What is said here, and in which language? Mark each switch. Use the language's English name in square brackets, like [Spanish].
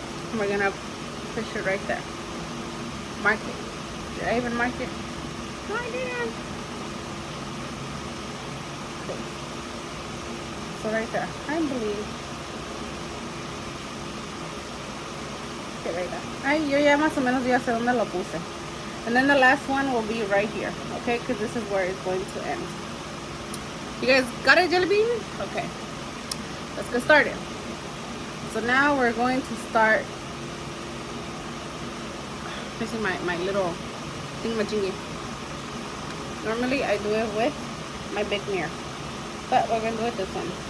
[English] And we're gonna push it right there. Mark it. Did I even mark it? No, I didn't. Okay. So right there, I believe. Okay, right there. [Spanish] Ay, yo ya más o menos ya sé dónde lo puse. [English] And then the last one will be right here, okay? Because this is where it's going to end. You guys got it, jelly bean? Okay. Let's get started. So now we're going to start. This is my little thingamajiggy. Normally I do it with my big mirror, but we're gonna do it this one.